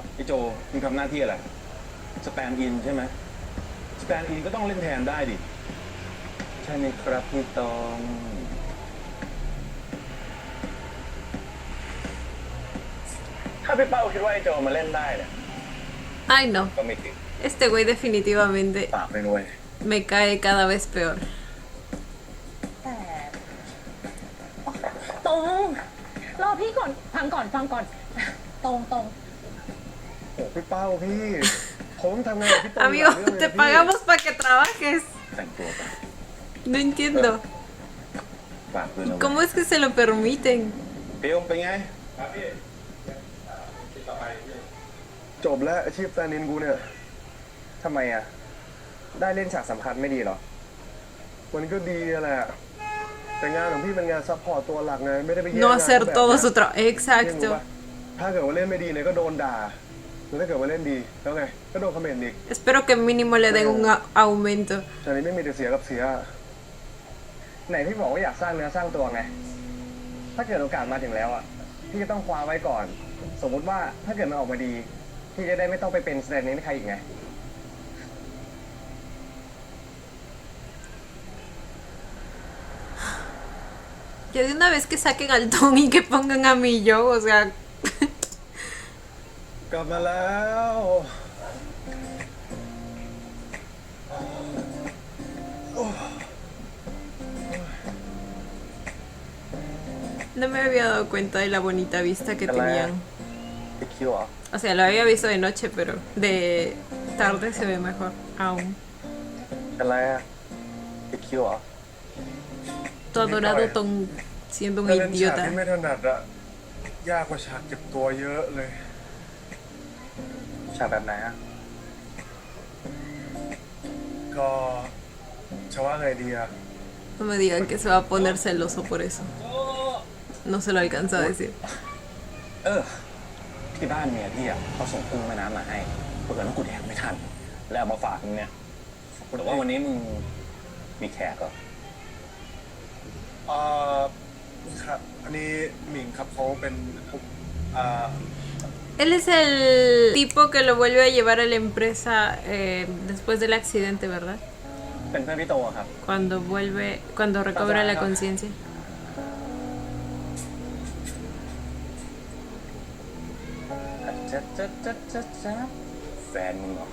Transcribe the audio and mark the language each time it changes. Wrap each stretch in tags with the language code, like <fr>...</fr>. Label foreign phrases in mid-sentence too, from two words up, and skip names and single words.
<th>พี่โจมึงทำหน้าที่อะไรสแตนด์อินใช่ไหมสแตนด์อินก็ต้องเล่นแทนได้ดิใช่ไหมครับพี่ตองถ้าพี่เป้าคิดว่าไอ้โจมาเล่นได้เนี่ย</th> <es>Ay, no.</es> <th>ก็ไม่ติด</th> <es>Este güey definitivamente.</es> <th>ปากไม่รวย</th> <es>me cae cada vez peor.</es> <th>แต่ตรงรอพี่ก่อนฟังก่อนตรง โอ้พี่เป้าพี่ผมต้องทำงานกับพี่ตรง</th> <es>Amigo,</es> <th>หลายเรื่องเลย</th> <es>te</es> <th>นะพี่</th> <es>pagamos para que trabajes.</es> <th>แต่งตัวไป</th> <es>No entiendo.</es> <th>ฝากด้วยนะ</th> <es>¿Cómo es que se lo permiten?</es> <th>พี่องเป็นไง จบแล้วอาชีพแตนินกูเนี่ย ทำไมอ่ะ ได้เล่นฉากสำคัญไม่ดีเหรอ มันก็ดีแหละแต่งานของพี่เป็นงานซัพพอร์ตตัวหลักไงไม่ได้ไปแย่ง</th> <es>No</es> <th>งาน</th> <es>hacer</es> <th>แบบ</th> <es>todo</es> <th>เนี้ย</th> <es>su trabajo.</es> <th>พี่รู้</th> <es>Exacto.</es> <th>ปะถ้าเกิดว่าเล่นไม่ดีเนี่ยก็โดนด่าแล้วถ้าเกิดว่าเล่นดีแล้วไงก็โดนคอมเมนต์อีก</th> <es>Espero que mínimo le den un aumento.</es> <th>แต่นี้ไม่มีแต่เสียกับเสีย ไหนพี่บอกว่าอยากสร้างเนื้อสร้างตัวไง ถ้าเกิดโอกาสมาถึงแล้วอ่ะ พี่จะต้องคว้าไว้ก่อน สมมุติว่าถ้าเกิดมันออกมาดี พี่จะได้ไม่ต้องไปเป็นแสดงนี้ให้ใครอีกไง</th> <es>Ya de una vez que saquen al Tom y que pongan a mi yo, o sea.</es> <th>กลับมาแล้ว</th> <es>No me había dado cuenta de la bonita vista que tenían.</es> <th>ไปคิวเหรอ</th> <es>O sea, lo había visto de noche, pero de tarde se ve mejor aún.</es> <th>เป็นไรอ่ะไปคิวเหรอ</th> <es>Tu adorado Tom siendo un</es> <th>ถ้าเล่นฉาก</th> <es>idiota.</es> <th>ที่ไม่ถนัดอะยากกว่าฉากเก็บตัวเยอะเลย ฉากแบบไหนอ่ะ ก็จะว่าไงดีอะ</th> <es>No me digan que se va a poner celoso por eso. No se lo alcanza a decir.</es> <th>ที่บ้านเมียพี่อ่ะเขาส่งกุ้งแม่น้ำมาให้เผื่อว่ากูแดกไม่ทัน แล้วเอามาฝากมึงเนี่ยแต่ว่าวันนี้มึงมีแขกเหรอ ครับอันนี้หมิงครับเขาเป็นอ่า</th> <es>Él es el tipo que lo vuelve a llevar a la empresa después del accidente, ¿verdad?</es> <th>เป็นเพื่อนพี่โตอะครับ</th> <es>Cuando recobra la conciencia.</es> <th>แฟนมึงเหรอ</th>